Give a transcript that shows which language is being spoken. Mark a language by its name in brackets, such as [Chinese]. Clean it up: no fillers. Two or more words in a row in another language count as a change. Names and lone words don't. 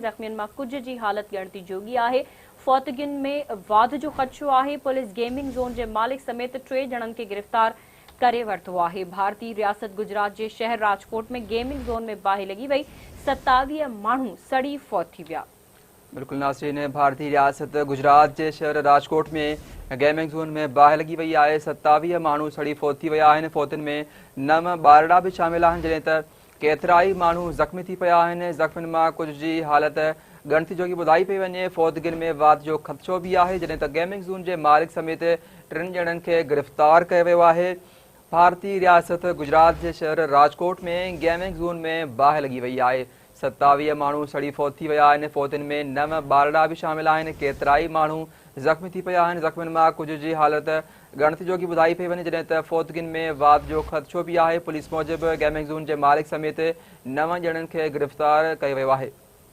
[Sindhi] ज़ख़्मियुनि मां कुझु जी हालत ॻणती जोगी आहे। फौतगियुनि में वाध जो ख़दशो आहे। पुलिस गेमिंग ज़ोन जे मालिक समेत 3 ॼणनि खे गिरफ़्तार करे वरितो आहे। भारतीय रियासत गुजरात जे शहर राजकोट में गेमिंग ज़ोन में बाहि लगी वई 27 माण्हू सड़ी फौत थी विया। बिल्कुल नाज़रीन, भारतीय रियासत गुजरात के शहर राजकोट में गेमिंग ज़ोन में बाहि लगी वही आहे। 27 माण्हू सड़ी फौत थी विया आहिनि। फौतुनि में 9 ॿारड़ा भी शामिल आहिनि, जॾहिं त केतिराई माण्हू ज़ख़्मी थी पिया आहिनि। ज़ख़्मियुनि मां कुझु जी हालत ॻणती जोगी ॿुधाई पई वञे। फौतगियुनि में वाध जो ख़दशो भी आहे, जॾहिं त गेमिंग ज़ोन जे मालिक समेत 3 ॼणनि खे गिरफ़्तार कयो वियो आहे। भारतीय रियासत गुजरात के शहर राजकोट में गेमिंग ज़ोन में बाहि लगी वही आहे। 27 माण्हू सड़ी फौत थी विया आहिनि। फौतुनि में 9 ॿारड़ा भी शामिल आहिनि। केतिराई माण्हू ज़ख़्मी थी पिया आहिनि। ज़ख़्मियुनि मां कुझु जी हालत ॻणती जोगी ॿुधाई पई वञे, जॾहिं त फौतगियुनि में वाध जो ख़दशो भी आहे। पुलिस मूजिबि गेमिंग ज़ोन जे मालिक समेत 9 ॼणनि खे गिरफ़्तार कयो वियो आहे।